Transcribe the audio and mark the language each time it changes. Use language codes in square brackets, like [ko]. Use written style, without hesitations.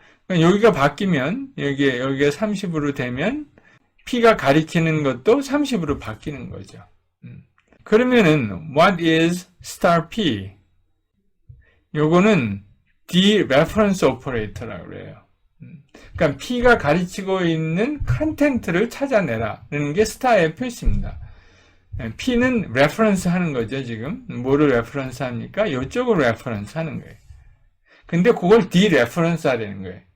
[ko] 여기가 바뀌면, 여기가 30으로 되면, P가 가리키는 것도 30으로 바뀌는 거죠. 그러면은, [en] what is star P? [ko] 요거는 dereference operator라고 그래요. 그러니까 P가 가르치고 있는 컨텐트를 찾아내라는 게 스타의 표시입니다. P는 레퍼런스 하는 거죠, 지금. 뭐를 레퍼런스 합니까? 이쪽을 레퍼런스 하는 거예요. 근데 그걸 디레퍼런스 하려는 거예요.